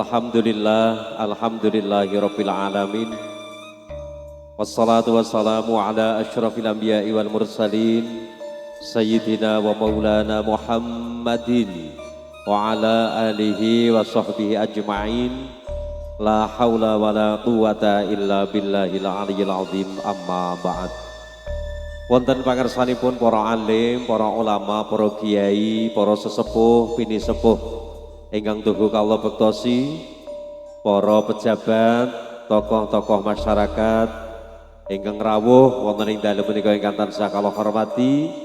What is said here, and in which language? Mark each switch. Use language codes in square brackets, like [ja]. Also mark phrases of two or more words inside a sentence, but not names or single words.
[ar] الحمد لله رب العالمين. والصلاة والسلام على أشرف الأنبياء والمرسلين سيدنا ومولانا محمد وعلى آله وصحبه أجمعين. لا حول ولا قوة إلا بالله العلي العظيم أما بعد. [jv] Wonten pangersanipun para alim, para ulama, para kiai, para sesepuh, bini sepuh ingkang tuhu kawula bektosi, para pejabat, tokoh-tokoh masyarakat ingkang rawuh wonten ing dalem menika ingkang tansah kawula hormati.